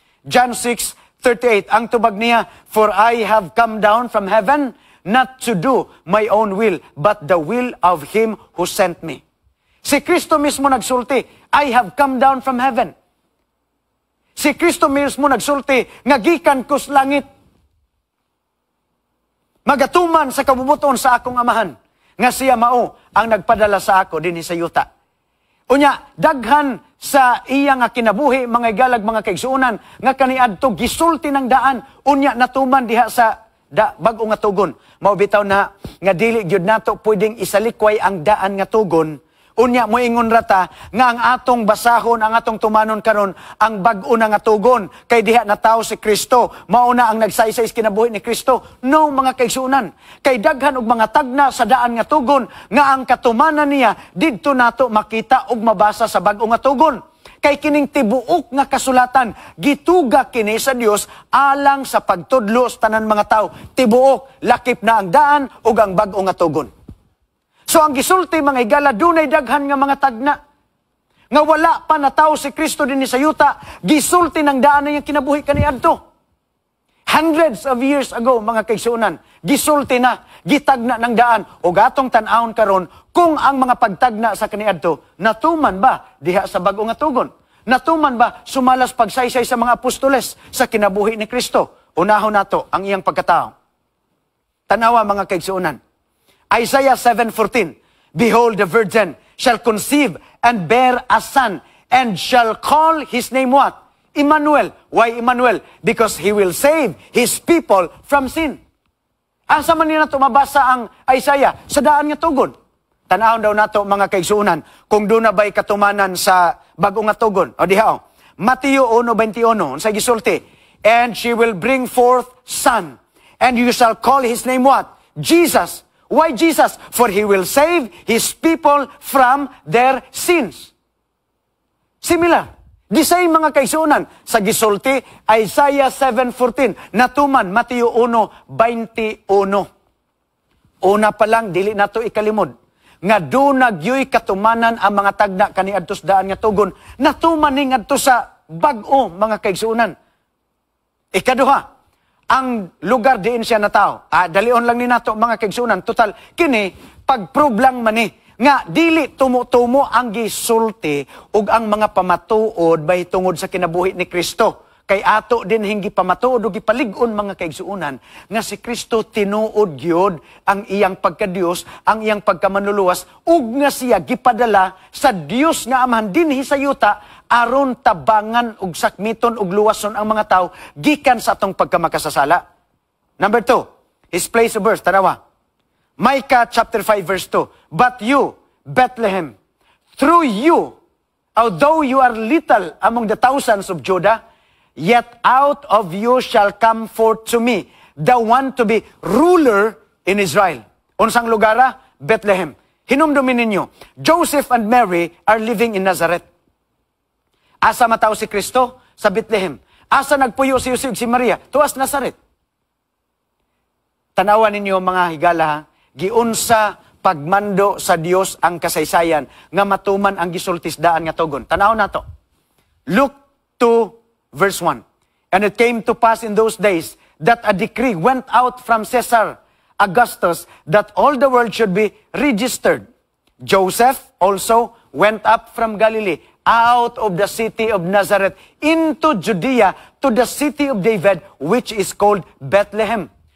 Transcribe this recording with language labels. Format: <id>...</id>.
<en>John 6:38,</en> <ceb>ang tubag niya,</ceb> <en>for I have come down from heaven, not to do my own will, but the will of Him who sent me.</en> <ceb>Si Kristo mismo nagsulti,</ceb> <en>I have come down from heaven.</en> <ceb>Si Kristo mismo nagsulti, nga gikan ko sa langit. Magatuman sa kabubuton sa akong amahan, nga siya mao ang nagpadala sa ako dinhi sa yuta. Unya, daghan sa iya nga kinabuhi, mga igalag, mga kaigsuunan, nga kaniadto gisulti ng daan, unya natuman diha sa bag-o nga tugon. Mao bitaw na nga dili gyud nato pwedeng isalikway ang daan nga tugon. Unya mo ingon rata nga ang atong basahon, ang atong tumanon karon ang bag-o na nga tugon kay diha na tao si Kristo. Mauna ang nagsaysay sa kinabuhi ni Kristo. No, mga kaigsuonan. Kay daghan og mga tagna sa daan nga tugon nga ang katumanan niya didto nato makita og mabasa sa bag-o nga tugon. Kay kining tibuok nga kasulatan gituga kini sa Dios alang sa pagtudlo sa tanan mga tao. Tibuok, lakip na ang daan ug ang bag-o nga tugon. So ang gisulti mga higala, dunay daghan nga mga tagna. Nga wala pa na tao si Kristo din sa yuta, gisulti ng daan na yung kinabuhi kaniadto.</ceb> <en>Hundreds of years ago,</en> <ceb>mga kaigsuonan, gisulti na, gitagna ng daan, o gatong tanawon karon kung ang mga pagtagna sa kaniadto, natuman ba diha sa bag-o nga tugon? Natuman ba sumalas pagsaysay sa mga apostoles sa kinabuhi ni Kristo? Unahon nato ang iyang pagkatao. Tanawa mga kaigsuonan.</ceb> <en>Isaiah 7:14, Behold, the virgin shall conceive and bear a son, and shall call his name what? Emmanuel. Why Emmanuel? Because he will save his people from sin.</en> <ceb>Asa man nila mabasa ang Isaiah? Sa daan nga tugon. Tanahon daw nato mga kaigsuonan, kung doon na ba'y katumanan sa bag-o nga tugon. O diha,</ceb> <en>Mateo 1:21,</en> <ceb>sa gisulti,</ceb> <en>And she will bring forth son, and you shall call his name what? Jesus. Why Jesus? For he will save his people from their sins.</en> <ceb>Similar. Di same mga kaigsuonan. Sa gisulti, Isaiah 7:14. Natuman, Mateo 1:21. Una pa lang, dili nato ikalimod. Nga doon nagyoy katumanan ang mga tagna kaniadto sa daan nga tugon. Natuman ni ngadto sa bag-o mga kaigsuonan. Ikaduha, ang lugar diin siya na tao. Dalion lang ni nato mga kaigsuonan. Total, kini, pag-prove lang man nga dili tumo-tumo ang gisulti ug ang mga pamatuod bay tungod sa kinabuhi ni Kristo. Kay ato din hingi pamatuod ug gipalig-on mga kaigsuonan nga si Kristo tinuod gyud ang iyang pagka-Dios, ang iyang pagkamanluluwas ug nga siya gipadala sa Dios nga Amahan dinhi sa yuta aron tabangan ug sakmiton ug luwason ang mga tao gikan sa atong pagkamakasasala.</ceb> <en>Number 2, his place of birth, tanawa. Micah chapter 5 verse 2. But you, Bethlehem, through you, although you are little among the thousands of Judah, yet out of you shall come forth to me the one to be ruler in Israel.</en> <ceb>Unsang lugara?</ceb> <en>Bethlehem.</en> <ceb>Hinumdumin ninyo,</ceb> <en>Joseph and Mary are living in Nazareth.</en> <ceb>Asa matao si Kristo? Sa Bethlehem. Asa nagpuyo si Yusuf si Maria? Tuas Nazareth. Tanawan ninyo mga higala, giunsa pagmando sa Dios ang kasaysayan nga matuman ang gisultisdaan nga tugon. Tanaw nato. Luke 2 verse 1.</ceb> <en>And it came to pass in those days that a decree went out from Caesar Augustus that all the world should be registered. Joseph also went up from Galilee, out of the city of Nazareth, into Judea, to the city of David, which is called Bethlehem.</en>